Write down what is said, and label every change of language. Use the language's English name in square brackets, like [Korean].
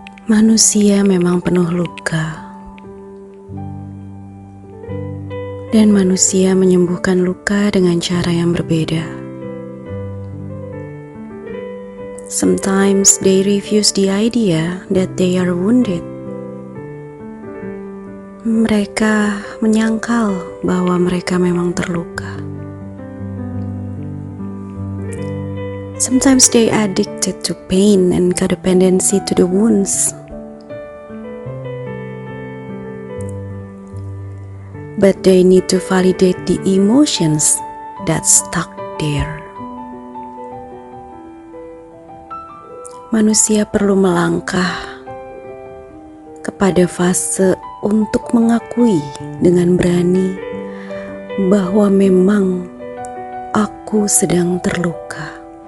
[Indonesian] Manusia memang penuh luka. Dan manusia menyembuhkan luka dengan cara yang berbeda. [English] Sometimes they refuse the idea that they are wounded. [Indonesian] Mereka menyangkal bahwa mereka memang terluka. [English] Sometimes they addicted to pain and codependency to the wounds. But they need to validate the emotions that stuck there. [Indonesian] Manusia perlu melangkah kepada fase untuk mengakui dengan berani bahwa memang aku sedang terluka.